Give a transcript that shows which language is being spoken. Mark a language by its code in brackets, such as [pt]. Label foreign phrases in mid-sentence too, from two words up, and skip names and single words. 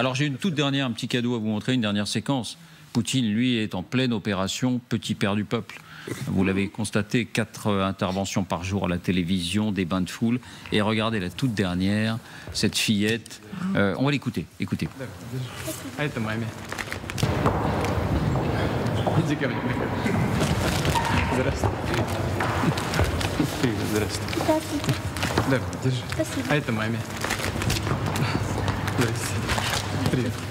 [fr] Alors j'ai une toute dernière, un petit cadeau à vous montrer, une dernière séquence. Poutine, lui, est en pleine opération Petit Père du Peuple. Vous l'avez constaté, 4 interventions par jour à la télévision, des bains de foule. Et regardez la toute dernière, cette fillette. On va l'écouter. Écoutez. [ru] Иди ко мне. Здравствуй. Привет, здравствуй. Здравствуйте. Давай, держи. Спасибо. А это маме. Здрасте. Привет.